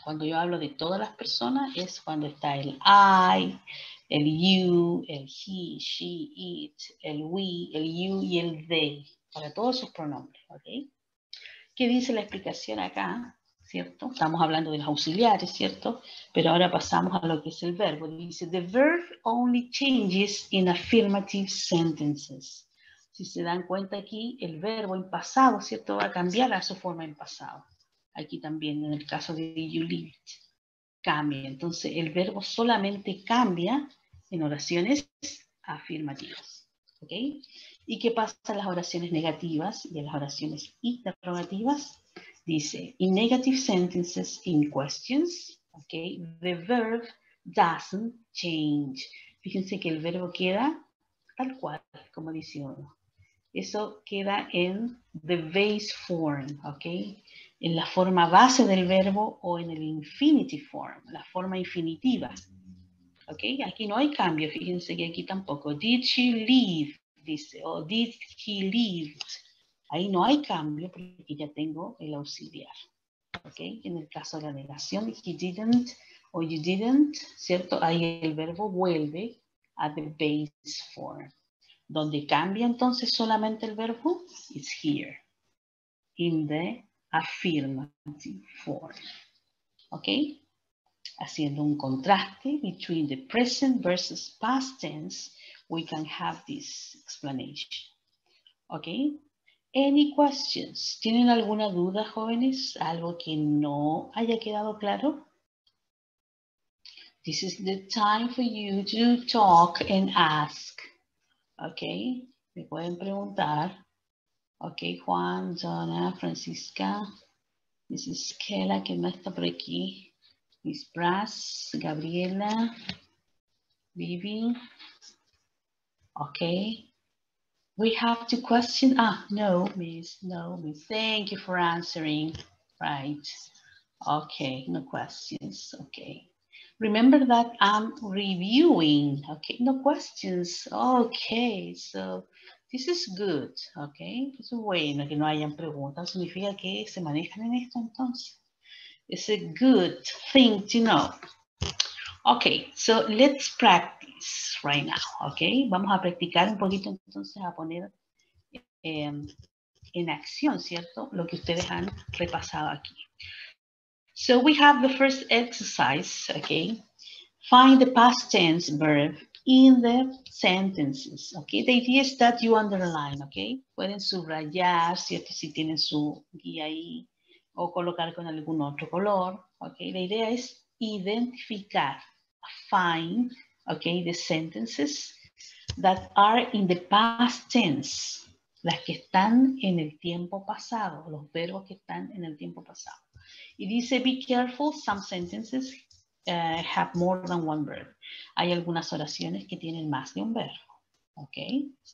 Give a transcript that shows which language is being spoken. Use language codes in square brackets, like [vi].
[es] Cuando yo hablo de todas las personas es cuando está el I, el you, el he, she, it, el we, el you y el they, para todos esos pronombres, ¿ok? ¿Qué dice la explicación acá? ¿Cierto? Estamos hablando de los auxiliares, ¿cierto? Pero ahora pasamos a lo que es el verbo. [en] Dice, the verb only changes in affirmative sentences. [es] Si se dan cuenta aquí, el verbo en pasado, ¿cierto? Va a cambiar a su forma en pasado. Aquí también, en el caso de you lived, cambia. Entonces, el verbo solamente cambia en oraciones afirmativas. ¿Ok? ¿Y qué pasa en las oraciones negativas y en las oraciones interrogativas? [en] Dice, in negative sentences in questions, okay, the verb doesn't change. [es] Fíjense que el verbo queda tal cual, como dice uno. Eso queda en [en] the base form, [es] ok, en la forma base del verbo o en el [en] infinitive form, [es] la forma infinitiva. Ok, aquí no hay cambio, fíjense que aquí tampoco. [en] Did she leave? [es] Dice, o [en] did he leave? [es] Ahí no hay cambio porque ya tengo el auxiliar. Ok, en el caso de la negación, [en] he didn't o you didn't, [es] ¿cierto? Ahí el verbo vuelve a [en] the base form. [es] Donde cambia entonces solamente el verbo [en] is here, in the affirmative form. [es] ¿Ok? Haciendo un contraste [en] between the present versus past tense, we can have this explanation. ¿Ok? Any questions? [es] ¿Tienen alguna duda, jóvenes? ¿Algo que no haya quedado claro? [en] This is the time for you to talk and ask. [es] ¿Ok? Me pueden preguntar. Ok, Juan, Donna, Francisca, Mrs. Kela, que no está por aquí. [en] Miss Brass, Gabriela, Vivi. Okay. We have to question. No, Miss. No, Miss. Thank you for answering. Right. Okay, no questions. Okay. Remember that I'm reviewing. Okay, no questions. Okay, so this is good. [es] Okay, es bueno que no hayan preguntas. Significa que se manejan en esto entonces. [en] It's a good thing to know. Okay, so let's practice right now, okay? [es] Vamos a practicar un poquito entonces a poner en acción, ¿cierto? Lo que ustedes han repasado aquí. [en] So we have the first exercise, okay? Find the past tense verb in the sentences, okay? The idea is that you underline, okay? [es] Pueden subrayar, ¿cierto? Si tienen su guía ahí, o colocar con algún otro color, okay? La idea es identificar, find, okay, [en] the sentences that are in the past tense, [es] las que están en el tiempo pasado, los verbos que están en el tiempo pasado. Y dice, [en] be careful, some sentences have more than one verb. [es] Hay algunas oraciones que tienen más de un verbo, okay?